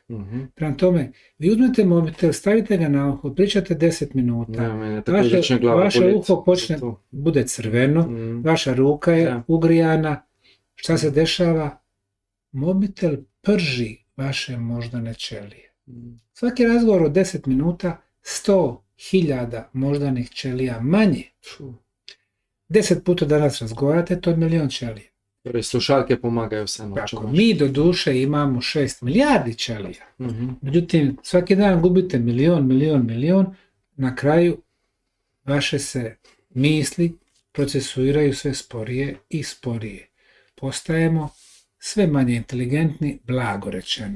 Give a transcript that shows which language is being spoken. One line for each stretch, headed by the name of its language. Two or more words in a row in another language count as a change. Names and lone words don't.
Bosnian: Prema tome, vi uzmete mobitel, stavite ga na uho, pričate 10 minuta, vaše uho bude crveno, vaša ruka je ugrijana, šta se dešava? Mobitel prži vaše moždane ćelije. Svaki razgovor od 10 minuta, 100.000 moždanih ćelija manje. 10 puta danas razgovarate, to je 1.000.000 ćelija.
Slovenian: Torej, slušalke pomagajo vseeno.
Bosnian: Tako, mi do duše imamo 6 milijardi ćelija. Međutim, svaki dan gubite milion, na kraju vaše se misli procesuiraju sve sporije i sporije. Postajemo sve manje inteligentni, blago rečeno.